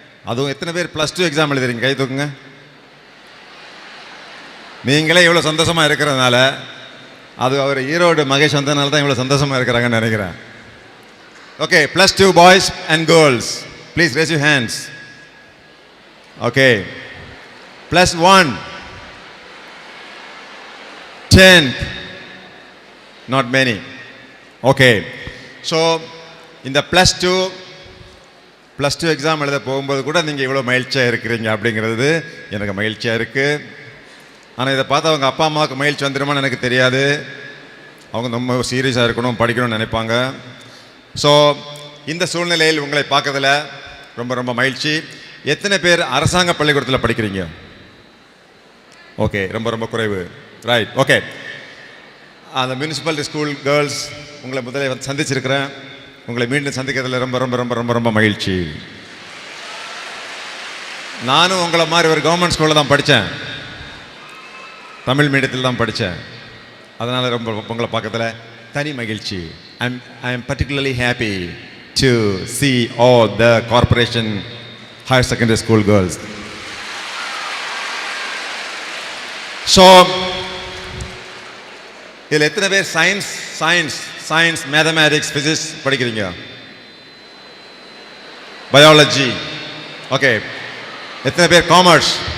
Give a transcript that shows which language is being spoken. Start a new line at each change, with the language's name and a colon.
Tamil: அதுவும் எத்தனை பேர் +2 எக்ஸாம் எழுதுறீங்க? கை தூக்குங்க. நீங்களே இவ்வளோ சந்தோஷமாக இருக்கிறதுனால அது அவர் ஈரோடு மகேஷ் வந்ததுனால தான் இவ்வளோ சந்தோஷமாக இருக்கிறாங்கன்னு நினைக்கிறேன்.
English: Okay, +2 boys and girls, please raise your hands. Okay, +1 10th, not many. Okay, so
Tamil: இந்த +2 எக்ஸாம் எழுத போகும்போது கூட நீங்கள் இவ்வளோ மகிழ்ச்சியாக இருக்கிறீங்க அப்படிங்கிறது எனக்கு மகிழ்ச்சியாக இருக்குது. ஆனால் இதை பார்த்து அவங்க அப்பா அம்மாவுக்கு மகிழ்ச்சி வந்துடுமான்னு எனக்கு தெரியாது. அவங்க ரொம்ப சீரியஸாக இருக்கணும், படிக்கணும்னு நினைப்பாங்க. ஸோ இந்த சூழ்நிலையில் உங்களை பார்க்கறதுல ரொம்ப ரொம்ப மகிழ்ச்சி. எத்தனை பேர் அரசாங்க பள்ளிக்கூடத்தில் படிக்கிறீங்க? ஓகே, ரொம்ப ரொம்ப குறைவு. Right, okay. அந்த முனிசிபாலிட்டி ஸ்கூல் கேர்ள்ஸ் உங்களை முதல்ல சந்திச்சிருக்கிறேன். உங்களை மீண்டும் சந்திக்கிறதுல ரொம்ப ரொம்ப ரொம்ப ரொம்ப ரொம்ப மகிழ்ச்சி. நானும் உங்களை மாதிரி ஒரு கவர்மெண்ட் ஸ்கூலில் தான் படித்தேன், தமிழ் மீடியத்தில் தான் படித்தேன். அதனால் ரொம்ப உங்களை பார்க்கறதுல தனி மகிழ்ச்சி.
English: I am particularly happy to see all the corporation higher secondary school girls.
Tamil: So இதில் எத்தனை பேர் சயின்ஸ் மேத்தமேட்டிக்ஸ் ஃபிசிக்ஸ் படிக்கிறீங்க? பயாலஜி. ஓகே, எத்தனை பேர் காமர்ஸ்?